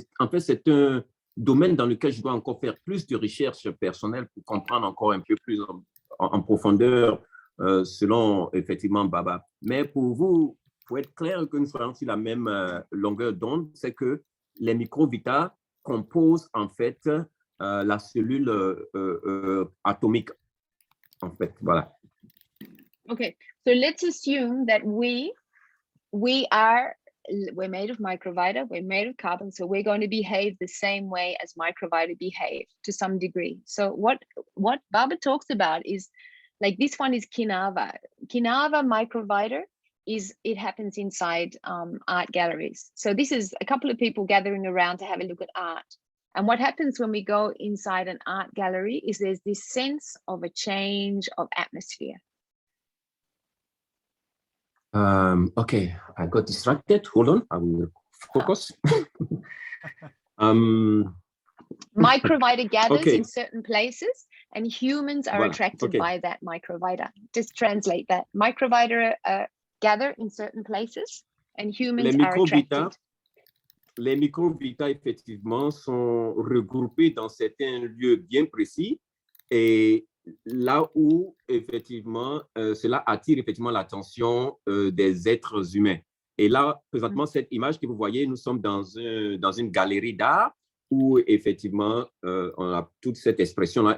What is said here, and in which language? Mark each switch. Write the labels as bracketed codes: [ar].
[fr] En fait, c'est un domaine dans lequel je dois encore faire plus de recherche personnelle pour comprendre encore un peu plus en profondeur, selon effectivement Baba. Mais pour être clair que nous soyons sur la même longueur d'onde, c'est que les microvita composent en fait la cellule atomique, en fait. Voilà. [en] Okay, so let's assume that we're made of microvita, we're made of carbon, so we're going to behave the same way as microvita behave to some degree. So what Baba talks about is, like, this one is Kinava. Kinava microvita it happens inside art galleries. So this is a couple of people gathering around to have a look at art. And what happens when we go inside an art gallery is there's this sense of a change of atmosphere. Okay, I got distracted. Hold on, I will focus. Microvita gathers in certain places, and humans are attracted by that microvita. Just translate that. Microvita gather in certain places, and humans are attracted. [fr] Les microvita, effectivement, sont regroupés dans certains lieux bien précis, et là où, effectivement, cela attire effectivement l'attention des êtres humains. Et là, présentement, cette image que vous voyez, nous sommes dans une galerie d'art où, effectivement, on a toute cette expression-là.